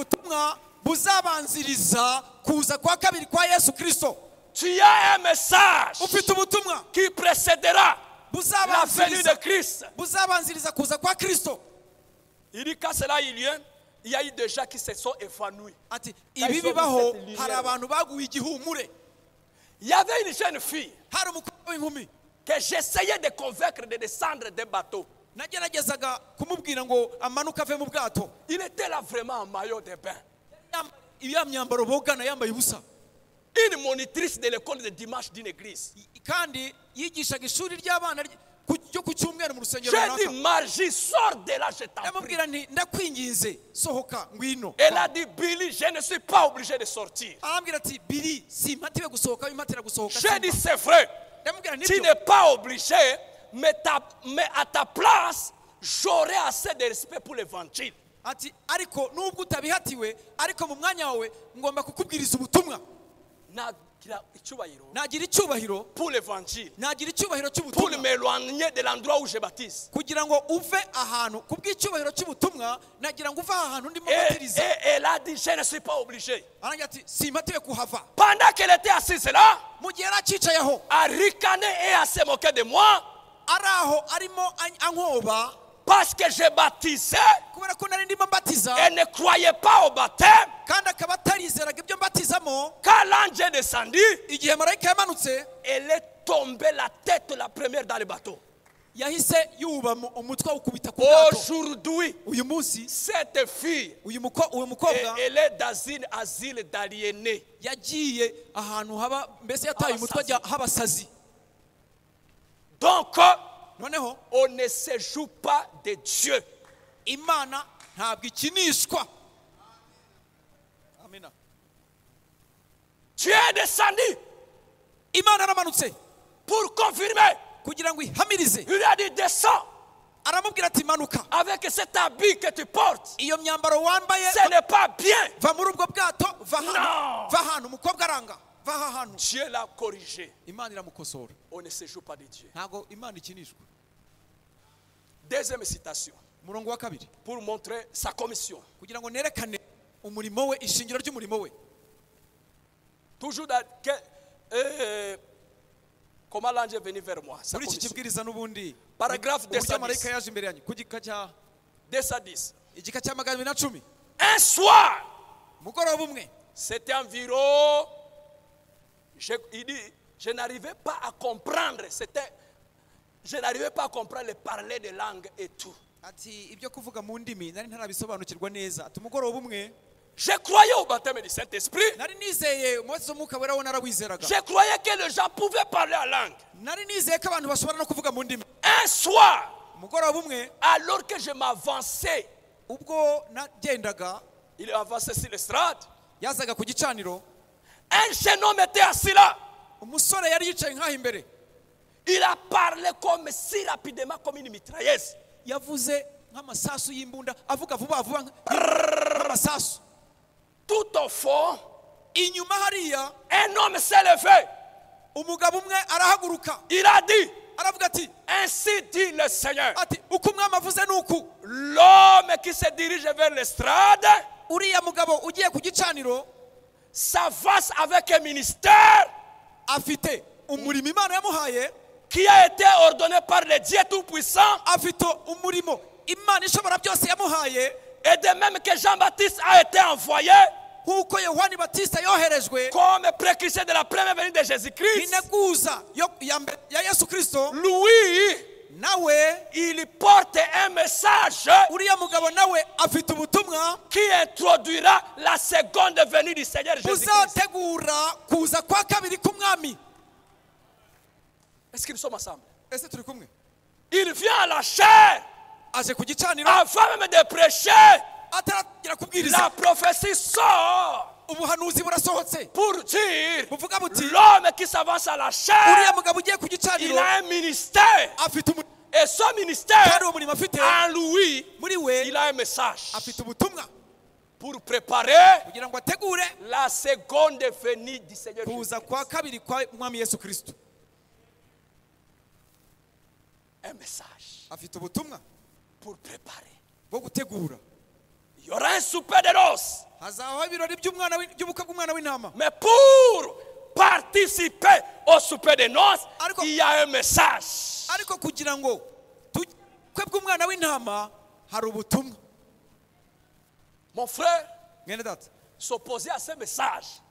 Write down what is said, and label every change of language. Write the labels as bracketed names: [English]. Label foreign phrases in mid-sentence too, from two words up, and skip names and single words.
[Kinyarwanda] ubutumwa buzabanziriza kuza kwa kabiri kwa Yesu Kristo. [French] Tu as un message [Kinyarwanda] Ufite ubutumwa [French] qui précédera la venue de Christ. [Kinyarwanda] buzabanziriza kuza kwa Kristo. [French] Il dit qu'à cela il y a eu des gens qui se sont évanouis. [Kinyarwanda] Ati ibi bibaho hari abantu baguye igihumure. [French] Il y avait une jeune fille [Kinyarwanda] Hari umukobwa w'inkumi [French] que j'essayais de convaincre de descendre des bateaux. [Kinyarwanda] nageragezaga kumubwira ngo amanuka ave mu bwato. [French] Il était là vraiment en maillot de bain. [Kinyarwanda] Iya myambaro bogana yambaye ubusa. [French] Une monitrice de l'école de dimanche d'une église. [Kinyarwanda] Kandi yigishaga ishuri ry'abana ryo ku cyumweru mu rusengero [French] J'ai [Kinyarwanda] runaka. [French] dit Margie, sors de là, je t'en prie. [Kinyarwanda] Ndamubwira nti ndakwinginze sohoka ngwino. [French] Elle a dit Billy, je ne suis pas obligé de sortir. [Kinyarwanda] Arambwira ati Billy simpatiwe gusohoka wimatira gusohoka. [French] J'ai dit c'est vrai. [Kinyarwanda] Ndamubwira [French] Tu [Kinyarwanda] nibyo. [French] n'es pas obligé, mais à ta place, j'aurai assez de respect pour l'évangile. [Kinyarwanda] Ati ariko nubwo utabihatiwe ariko mu mwanya wawe ngomba kukubwiriza ubutumwa. Nagira icyubahiro [French] pour l'évangile, [Kinyarwanda] nagira icyubahiro [French] pour [Kinyarwanda] cy'ubutumwa [French] m'éloigner de l'endroit où je baptise. [Kinyarwanda] kugira ngo uve ahantu kubw'icyubahiro cy'ubutumwa nagira ngo uve ahantu ndimo [French] Et [Kinyarwanda] batiriza. [French] elle a dit, je ne suis pas obligé. [Kinyarwanda] Arangira ati simpatiwe kuhava. [French] Pendant qu'elle était assise là, [Kinyarwanda] Mu gihe yaracicayeho [French] à ricaner et à se moquer de moi, [Kinyarwanda] araho arimo ankoba [French] parce que je baptisais, [Kinyarwanda] kubera ko nari ndimo mbatiza [French] elle ne croyait pas au baptême. [Kinyarwanda] kandi akaba atarizeraga ibyo mbatizamo. [French] Quand l'ange est descendu, [Kinyarwanda] Igihe marayika yamanutse [French] elle est tombée la tête la première dans le bateau. [Kinyarwanda] yahise yuba umutwe ukubita ku bwato. [French] Aujourd'hui, [Kinyarwanda] Uyu munsi [French] cette fille, [Kinyarwanda] uyu mukobwa [French] elle est dans un asile d'aliénés. [Kinyarwanda] yagiye ahantu haba mbese yataye umutwe ajya habasazi. [French] Donc, [Kinyarwanda] Noneho [French] on ne se joue pas de Dieu. [Kinyarwanda] Imana ntabwo ikinishwa. Amina. [French] Dieu est descendu [Kinyarwanda] Imana aramanutse [French] pour confirmer. [Kinyarwanda] kugira ngo ihamirize. [French] Il a dit descends [Kinyarwanda] Aramubwira ati manuka. [French] avec cet habit que tu portes. [Kinyarwanda] Iyo myambaro wambaye [French] Ce n'est pas bien. [Kinyarwanda] va muri ubwo bwato va hano. No. Va hano umukobwa aranga. Va hano. [French] Dieu l'a corrigé. [Kinyarwanda] Imana iramukosora. [French] On ne se joue pas de Dieu. [Kinyarwanda] Ntago Imana ikinishwa. [French] Deuxième citation [Kinyarwanda] Umurongo wa kabiri [French] pour montrer sa commission. [Kinyarwanda] kugira ngo nerekane umurimo we, ishingiro ry'umurimo we. [French] Toujours dans comment l'ange est venu vers moi. Sa [Kinyarwanda] Muri iki [French] commission. [Kinyarwanda] kibwiriza n'ubundi [French] Paragraphe [Kinyarwanda] uburyo marayika 210. yaje imbere yanyu ku gika cya 210. igika cya 210. [French] Un soir, [Kinyarwanda] Mugoroba umwe [French] c'était environ, il dit, je n'arrivais pas à comprendre. Je n'arrivais pas à comprendre le parler de langue et tout. [Kinyarwanda] ati ibyo kuvuga mu ndimi nari ntarabisobanukirwa neza. Ati umugoroba umwe [French] Je croyais au baptême du Saint-Esprit. [Kinyarwanda] nari nizeye umubatizo w'umwuka wera wo narawizeraga. [French] Je croyais que les gens pouvaient parler en langue. [Kinyarwanda] Nari nizeye ko abantu bashobora no kuvuga mu ndimi. [French] Un soir, [Kinyarwanda] Umugoroba umwe [French] alors que je m'avançais, [Kinyarwanda] ubwo nagendaga [French] il est avancé sur l'estrade. [Kinyarwanda] yazaga ku gicaniro, [French] Un jeune homme était assis là. [Kinyarwanda] umusore yari yicaye nk'aho imbere. [French] Il a parlé comme si rapidement, comme une mitrailleuse. [Kinyarwanda] Yavuze nk'amasasu y'imbunda, avuga vuba vuba nk'amasasu. [French] Tout au fond, [Kinyarwanda] Inyuma hariya [French] un homme s'est levé. [Kinyarwanda] umugabo umwe arahaguruka [French] Il a dit, [Kinyarwanda] aravuga ati [French] ainsi dit le Seigneur. [Kinyarwanda] uko umwami avuze ni uku. [French] L'homme qui se dirige vers l'estrade [Kinyarwanda] Uriya mugabo ugiye ku gicaniro [French] s'avance avec un ministère [Kinyarwanda] afite umurimo Imana yamuhaye, [French] qui a été ordonné par le Dieu Tout-Puissant. [Kinyarwanda] afite umurimo Imana ishobora byose yamuhaye, [French] Et de même que Jean-Baptiste a été envoyé [Kinyarwanda] nk'uko Yohani Batista yoherejwe [French] comme précurseur de la première venue de Jésus-Christ. [Kinyarwanda] integuza ya Yesu Kristo, [French] Lui, [Kinyarwanda] nawe [French] il porte un message [Kinyarwanda] uriya mugabo nawe afite ubutumwa [French] qui introduira la seconde venue du Seigneur Jésus-Christ. [Kinyarwanda] buzategura kuza kwa kabiri k'umwami. [French] Est-ce qu'ils sont ensemble? [Kinyarwanda] Ese turi kumwe? [French] Il vient à la chair [Kinyarwanda] Aje ku gicaniro [French] avant même de prêcher. [Kinyarwanda] ataragira kubwiriza, [French] La prophétie sort [Kinyarwanda] ubuhanuzi burasohotse [French] pour dire [Kinyarwanda] buvuga buti [French] l'homme qui s'avance à la chair, [Kinyarwanda] uriya mugabo ugiye ku [French] il [Kinyarwanda] gicaniro [French] a un ministère. [Kinyarwanda] afite umurimo, [French] Et son ministère, [Kinyarwanda] kandi uwo murimo afite [French] en lui, [Kinyarwanda] muri we [French] il a un message [Kinyarwanda] afite ubutumwa [French] pour préparer [Kinyarwanda] kugira ngo ategure [French] la seconde venue du Seigneur [Kinyarwanda] kuza Jésus. kwa kabiri kwa mwami Yesu Kristo. [French] Un message [Kinyarwanda] Afite ubutumwa [French] pour préparer. [Kinyarwanda] bwo gutegura. [French] Il y aura un souper de noces. Mais pour participer au souper de noces, il y a un message. Mon frère, s'opposer à ce message.